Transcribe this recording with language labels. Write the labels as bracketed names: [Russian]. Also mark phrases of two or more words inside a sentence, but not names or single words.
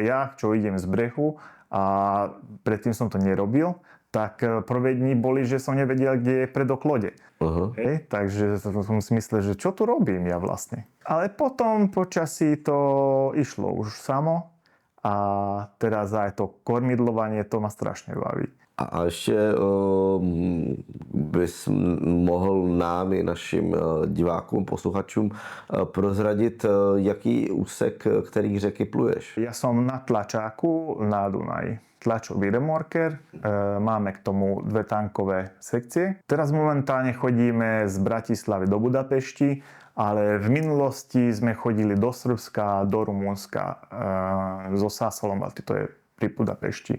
[Slovak] Ja, čo idem z brehu a predtým som to nerobil, tak prvé dni boli, že som nevedel, kde je predok lode. Hej, takže som si myslel, že čo tu robím ja vlastne. Ale potom počasí to išlo už samo a teraz aj to kormidlovanie, to ma strašne baví. [Czech] A ještě bys mohl nám i našim divákům, posluchačům prozradit, jaký úsek který řeky pluješ? [Slovak] Ja som na tlačáku na Dunaji. Tlačový remorker, máme k tomu 2 tankové sekcie. Teraz momentálne chodíme z Bratislavy do Budapešti, ale v minulosti sme chodili do Srbska, do Rumunska, zo Sásolom, to je pri Budapešti.